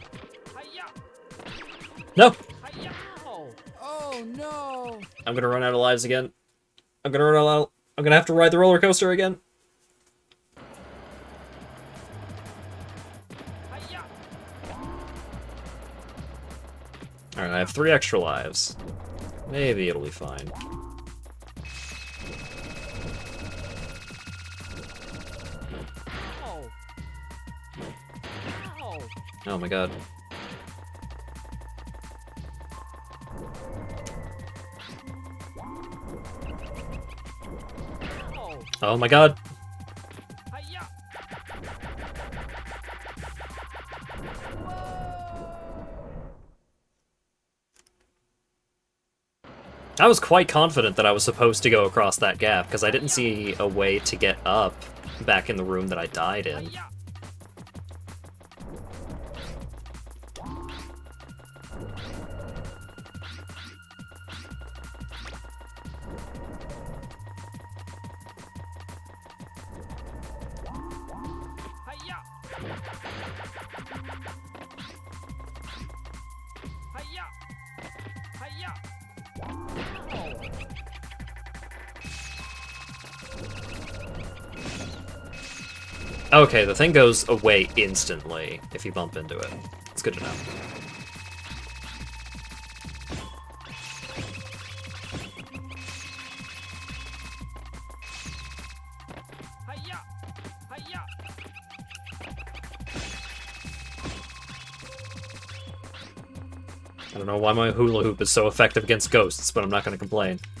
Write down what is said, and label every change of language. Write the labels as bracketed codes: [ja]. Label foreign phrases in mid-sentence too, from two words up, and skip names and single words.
[en] Hi-ya. No! Hi-ya. Ow. Oh, no. I'm gonna run out of lives again. I'm gonna have to ride the roller coaster again. Hi-ya. Alright, I have 3 extra lives. Maybe it'll be fine. Ow. Ow. Oh my god. Ow. Oh my god. Hi-ya. I was quite confident that I was supposed to go across that gap, because I didn't see a way to get up back in the room that I died in. Hi-ya. Hi-ya. Hi-ya. Hi-ya. Ow. Okay, the thing goes away instantly if you bump into it. It's good to know. Hi-ya. Hi-ya. I don't know why my hula hoop is so effective against ghosts, but I'm not going to complain.